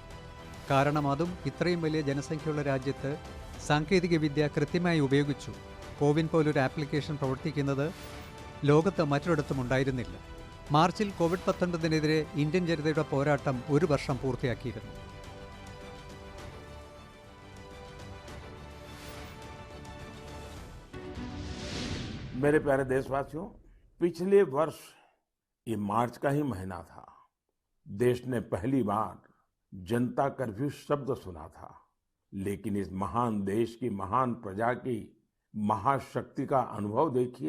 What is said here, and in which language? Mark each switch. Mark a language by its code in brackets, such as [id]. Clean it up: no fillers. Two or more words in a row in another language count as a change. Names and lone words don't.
[ml] കാരണം അതും ഇത്രയും വലിയ ജനസംഖ്യയുള്ള രാജ്യത്ത് സാങ്കേതികവിദ്യ കൃത്യമായി ഉപയോഗിച്ചു. കോവിൻ പോലൊരു ആപ്ലിക്കേഷൻ പ്രവർത്തിക്കുന്നത് ലോകത്ത് മറ്റൊരിടത്തും ഉണ്ടായിരുന്നില്ല. മാർച്ചിൽ COVID-19-നെതിരെ ഇന്ത്യൻ ജനതയുടെ പോരാട്ടം 1 വർഷം പൂർത്തിയാക്കിയിരുന്നു. [hi] मेरे प्यारे देशवासियों, पिछले वर्ष ये मार्च का ही महीना था। देश ने पहली बार जनता कर्फ्यू शब्द सुना था, लेकिन इस महान देश की महान प्रजा की महाशक्ति का अनुभव देखिए।